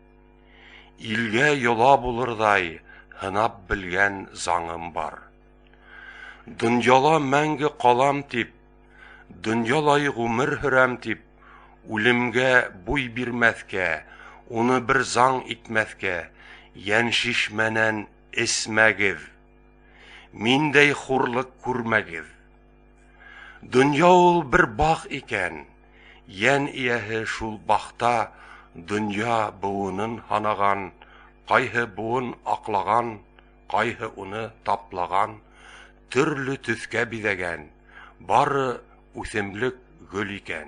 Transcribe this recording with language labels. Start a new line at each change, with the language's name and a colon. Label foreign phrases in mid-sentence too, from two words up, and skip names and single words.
Bashkir: Илгә йола булырдай, һынап белгән заңым бар. Дөньяла мәңге калам тип, дөньялай гомер һөрәм тип, үлемгә буй бирмәскә, уны бер заң итмәскә, ян шишмәнән эсмәгез, миндәй хурлык күрмәгез. Дөнья ул бер бак икән, ян ияһе шул бакта, дөнья буынын һанаган, кайһы буын аклаган, кайһы уны таплаган, төрле төскә бизәгән, бары үсемлек гөл икән.